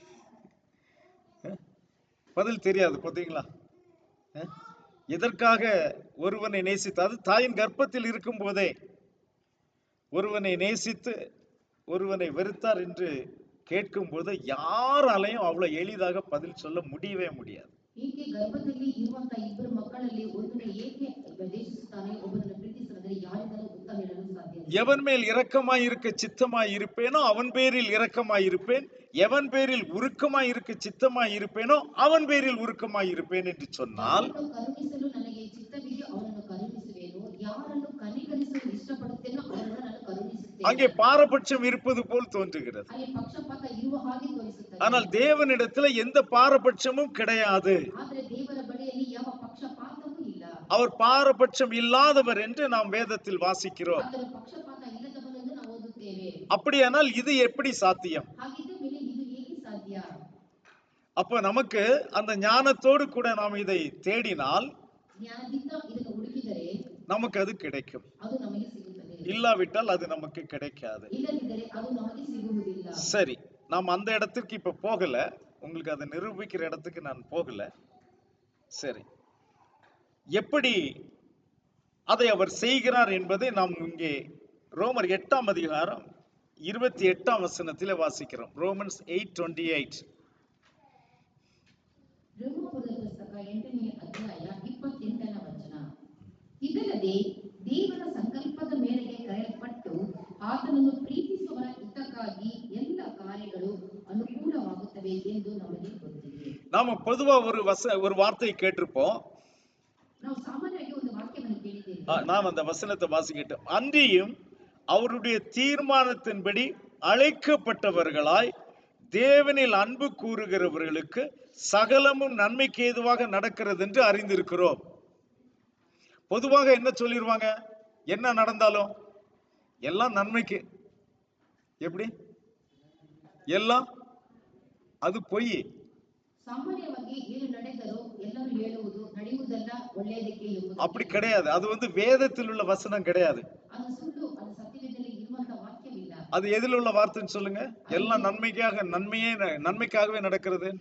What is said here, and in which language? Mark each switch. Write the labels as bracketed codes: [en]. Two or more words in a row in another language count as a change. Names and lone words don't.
[ta] பதில் தெரியாது பாத்தீங்களா? எதற்காக ஒருவனை நேசித்து, அது தாயின் கர்ப்பத்தில் இருக்கும் போதே ஒருவனை நேசித்து ஒருவனை வெறுத்தார் என்று கேட்கும் போது யாராலையும் அவ்வளவு எளிதாக பதில் சொல்ல முடியவே முடியாது. [kn] ಏಕೆ ಗರ್ಭದಲ್ಲಿ ಇರುವಂತ ಇಬ್ಬರು ಮಕ್ಕಳಲ್ಲಿ ಒಬ್ಬನು ಏಕೆ ದ್ವೇಷಿಸುತ್ತಾನೆ, ಒಬ್ಬನನ್ನು ಪ್ರೀತಿಸುತ್ತದೆ, ಯಾರಿಂದಲೂ ಉತ್ತರ ಹೇಳಲು ಸಾಧ್ಯ ಇಲ್ಲ. [ta] எவன் மேல் இரக்கமாய் இருக்க சித்தமாய் இருப்பேனோ அவன் பேரில் இரக்கமாய் இருப்பேன், எவன் பேரில் உருக்கமாய் இருக்க சித்தமாய் இருப்பேனோ அவன் பேரில் உருக்கமாய் இருப்பேன் என்று சொன்னால், [kn] ಕರುಣಿಸಲು ನನಗೆ ಚಿತ್ತವಿದೆಯೋ ಅವನನ್ನು ಕರುಣಿಸುವೆನು, ಯಾರನ್ನು ಕನಿಕರಿಸಲು ಇಷ್ಟಪಡುತ್ತೇನೋ ಅವರನ್ನು ನಾನು ಕರುಣಿಸುತ್ತೇನೆ. [ta] அங்கே பாரபட்சம் இருப்பது போல் தோன்றுகிறது. [kn] ಅಲ್ಲಿ ಪಕ್ಷಪಾತ ಇರುವ ಹಾಗೆ ತೋರಿಸುತ್ತದೆ. [ta] ஆனால் தேவனிடத்துல எந்த பாரபட்சமும் கிடையாது. [kn] ಆದರೆ ದೇವರ ಬಳಿಯಲ್ಲಿ ಯಾವ ಪಕ್ಷಪಾತವೂ ಇಲ್ಲ. [ta] அவர் பாரபட்சம் இல்லாதவர் என்று நாம் வேதத்தில் வாசிக்கிறோம். [kn] ಆದರೆ ಪಕ್ಷಪಾತ ಇಲ್ಲದವನೆಂದು ನಾವು ಓದುತ್ತೇವೆ. [ta] அப்படியானால் இது எப்படி சாத்தியம்? [kn] ಹಾಗಿದ್ದ ಮೇಲೆ ಇದು ಹೇಗೆ ಸಾಧ್ಯ? [ta] அப்ப நமக்கு அந்த ஞானத்தோடு கூட நாம் இதை தேடினால் [kn] ಜ್ಞಾನದಿಂದ ಇದನ್ನು ಹುಡುಕಿದರೆ [ta] நமக்கு அது கிடைக்கும். [kn] ಅದು ನಮಗೆ ಸಿಗುತ್ತದೆ. [ta] இல்லாவிட்டால் அது நமக்கு கிடைக்காது. [kn] ಇಲ್ಲದಿದ್ದರೆ ಅದು ನಮಗೆ ಸಿಗುವುದಿಲ್ಲ. [ta] சரி, நாம் அந்த இடத்துக்கு இப்ப போகல. உங்களுக்கு அதை நிரூபிக்கிற இடத்துக்கு நான் போகல. சரி, எப்படி அதை அவர் செய்கிறார் என்பதை நாம் இங்கே ரோமர் 8ஆம் அதிகாரம் 28ஆம் வசனத்திலே வாசிக்கிறோம். ரோமன்ஸ் 8:28. [kn] ರೋಮಾಪುರದ ಪುಸ್ತಕ 8ನೇ ಅಧ್ಯಾಯ 28ನೇ ವಚನ. ಇದಲ್ಲದೆ ದೇವರ ಸಂಕಲ್ಪದ ಮೇರೆಗೆ ಕರೆಯಲ್ಪಟ್ಟು ಆತನನ್ನು ಪ್ರೀತಿಸುವವರ ಹಿತಕ್ಕಾಗಿ ಎಲ್ಲ ಕಾರ್ಯಗಳು ಅನುಕೂಲವಾಗುತ್ತವೆ ಎಂದು ನಮಗೆ ಗೊತ್ತಿದೆ. [ta] நாம பொதுவா ஒரு வார்த்தையை கேட்டிருப்போம். [kn] ನಾವು ಸಾಮಾನ್ಯವಾಗಿ ಒಂದು ವಾಕ್ಯವನ್ನು ಕೇಳಿದ್ದೇವೆ. [ta] நாம் அந்த வசனத்தை வாசிக்கிட்டோம். அன்றியும் அவருடைய தீர்மானத்தின்படி அழைக்கப்பட்டவர்களாய் தேவனில் அன்பு கூறுகிறவர்களுக்கு சகலமும் நன்மைக்கு ஏதுவாக நடக்கிறது என்று அறிந்திருக்கிறோம். பொதுவாக என்ன சொல்லிடுவாங்க? என்ன நடந்தாலும் எல்லாம் நன்மைக்கு. எப்படி? எல்லாம் அது பொய். [kn] ಸಾಮಾನ್ಯವಾಗಿ ಏನು ನಡೆದರೂ ಎಲ್ಲರೂ ಹೇಳುವುದು ನಡೆಯುವುದಲ್ಲ ಒಳ್ಳೆಯದಕ್ಕೆ ಎಂಬುದು. [ta] அப்படி கிடையாது. அது வேதத்தில் உள்ள வசனம் கிடையாது. [kn] ಅದು ಸುಳ್ಳು. ಅದು ಸತ್ಯವೇದದಲ್ಲಿ ಇರುವಂತ ವಾಕ್ಯವಿಲ್ಲ. [ta] அது எதில் உள்ள வார்த்தைன்னு சொல்லுங்க. எல்லாம் நன்மைக்காகவே நடக்கிறது என்று